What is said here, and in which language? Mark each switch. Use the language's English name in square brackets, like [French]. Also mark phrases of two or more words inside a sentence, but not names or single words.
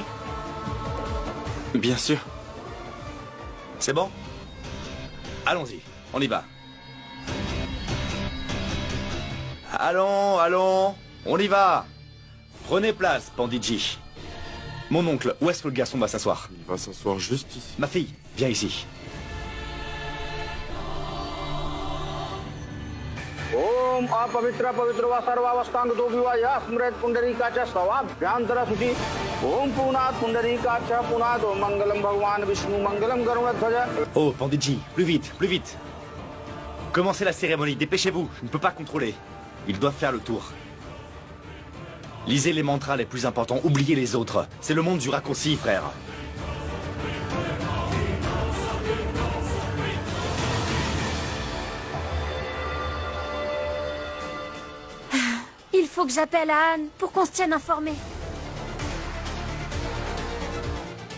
[French] Bien sûr. C'est bon? Allons-y, on y va. Allons, on y va. Prenez place, Pandiji. Mon oncle, où est-ce que le garçon va s'asseoir? Il va s'asseoir juste ici. Ma fille, viens ici. [Sanskrit] ओम अपवित्र पवित्र व सर्वावस्थांग दो विवाह स्मृत पुंडरीकाच सवाभ्यांतर सुचि ओम पुनाथ पुंडरीकाच पुनाथ मंगलम भगवान विष्णु मंगलम गरुड़ध्वज. [French] Oh, Pandiji, plus vite. Commencez la cérémonie, dépêchez-vous, je ne peux pas contrôler. Ils doivent faire le tour. Lisez les mantras les plus importants, oubliez les autres. C'est le monde du raccourci, frère. Il faut que j'appelle Anne pour qu'on se tienne informé.